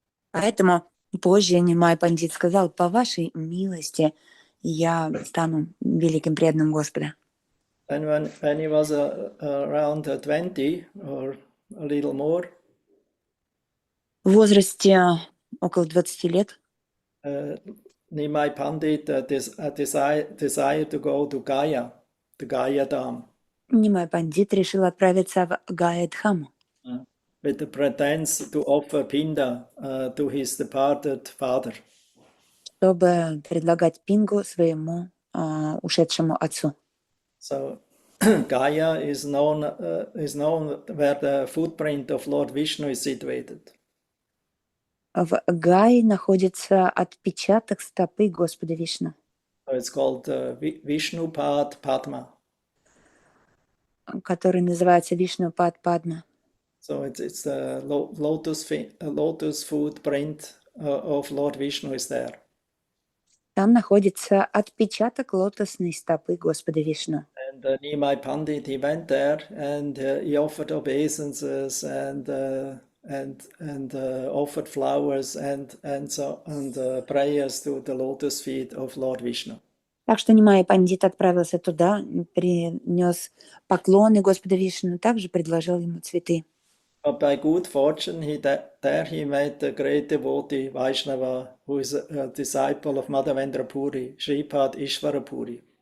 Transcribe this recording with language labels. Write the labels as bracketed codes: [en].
[ru] Поэтому позже Нимай Пандит сказал: по вашей милости я стану великим преданным Господа. [en] And when he was around 20 or a little more, [ru] В возрасте около 20 лет [en] Nimai Pandit desired to go to Gaya, the Gaya Dam. [ru] Нимай Пандит решил отправиться в Гая-Дхаму, [en] With the pretense to offer pinda to his departed father. [ru] чтобы предлагать пингу своему ушедшему отцу. [en] So Gaya is known where the footprint of Lord Vishnu is situated. [ru] В Гае находится отпечаток стопы Господа Вишну, [en] So it's called Vishnupad Padma. [ru] который называется Вишнупад Падма. [en] So it's the lotus footprint of Lord Vishnu is there. [ru] Там находится отпечаток лотосной стопы Господа Вишну. [en] And Nimai Pandit, he went there and he offered obeisances and offered flowers and prayers to the lotus feet of Lord Vishnu. [ru] Так что Нимай Пандит отправился туда, принес поклоны Господа Вишну, также предложил ему цветы. [en] But by good fortune, he met a great devotee, Vaishnava, who is a disciple of Madhavendra Puri, Shripad Ishvara Puri.